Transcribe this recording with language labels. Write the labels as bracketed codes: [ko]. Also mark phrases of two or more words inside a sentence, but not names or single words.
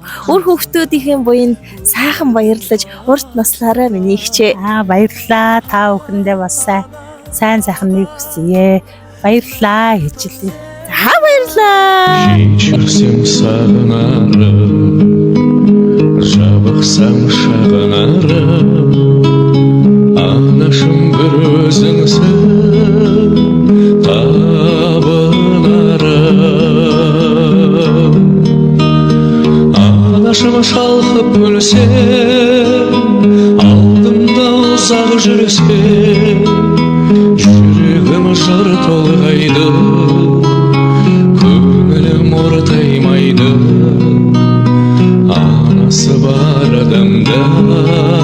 [mn] Өөр хүүхдүүдийн буйнд сайхан баярлаж урт наслаараа миний ихчээ. Баярлаа та бүхэндээ бас сайн сайхан нэг хүсье. Баярлаа ээжлээ. За баярлаа. [kk] Шинжирсем сағынарым жабықсам шағынарым анашым бір өзіңсің табынарым анашым шалқып өлсем алдымда ұзақ жүрсем жүрегім жыр толғайды көңілім ортаймайды анасы бар адамда